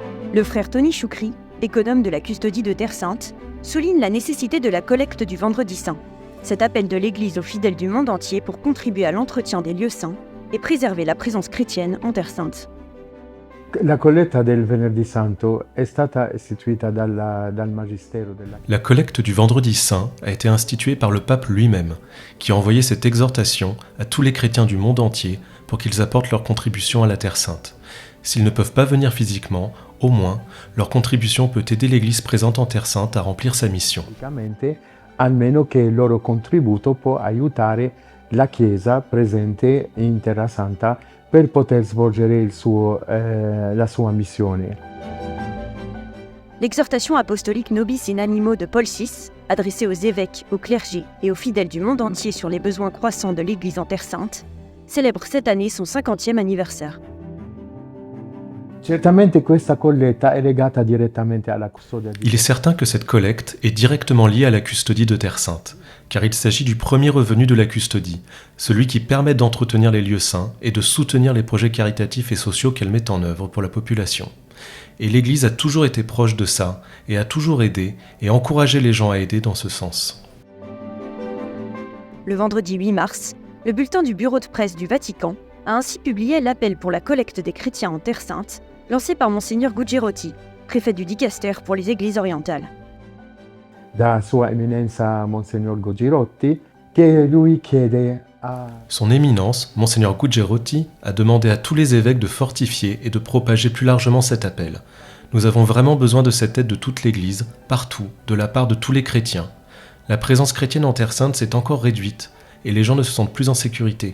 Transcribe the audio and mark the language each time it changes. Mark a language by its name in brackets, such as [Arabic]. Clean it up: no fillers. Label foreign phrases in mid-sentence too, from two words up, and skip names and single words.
[French] Le frère Tony Choukri, économe de la custodie de Terre Sainte, souligne la nécessité de la collecte du Vendredi Saint. Cet appel de l'Église aux fidèles du monde entier pour contribuer à l'entretien des lieux saints et préserver la présence chrétienne en Terre Sainte. [Italian] La colletta del Venerdì Santo è stata istituita dal Magistero della... [French] La collecte du Vendredi Saint a été instituée par le pape lui-même, qui a envoyé cette exhortation à tous les chrétiens du monde entier pour qu'ils apportent leur contribution à la Terre Sainte. S'ils ne peuvent pas venir physiquement, au moins, leur contribution peut aider l'Église présente en Terre Sainte à remplir sa mission. [Italian] Almeno che il loro contributo può aiutare la Chiesa presente in Terra Santa per poter svolgere la sua missione. [French] L'exhortation apostolique Nobis in Animo de Paul VI, adressée aux évêques, aux clergés et aux fidèles du monde entier sur les besoins croissants de l'Église en Terre Sainte, célèbre cette année son 50e anniversaire. [Italian] Certamente questa colletta è legata direttamente alla custodia di... [French] Il est certain que cette collecte est directement liée à la custodie de Terre Sainte, car il s'agit du premier revenu de la custodie, celui qui permet d'entretenir les lieux saints et de soutenir les projets caritatifs et sociaux qu'elle met en œuvre pour la population. Et l'Église a toujours été proche de ça, et a toujours aidé et encouragé les gens à aider dans ce sens. Le vendredi 8 mars, le bulletin du bureau de presse du Vatican a ainsi publié l'appel pour la collecte des chrétiens en Terre Sainte, lancé par Monseigneur Gugerotti, préfet du Dicaster pour les Églises orientales. [Italian] Da Sua Eminenza Monsignor Gugerotti, che lui chiede a... [French] Son Éminence, Monseigneur Gugerotti, a demandé à tous les évêques de fortifier et de propager plus largement cet appel. Nous avons vraiment besoin de cette aide de toute l'Église, partout, de la part de tous les chrétiens. La présence chrétienne en Terre Sainte s'est encore réduite, et les gens ne se sentent plus en sécurité.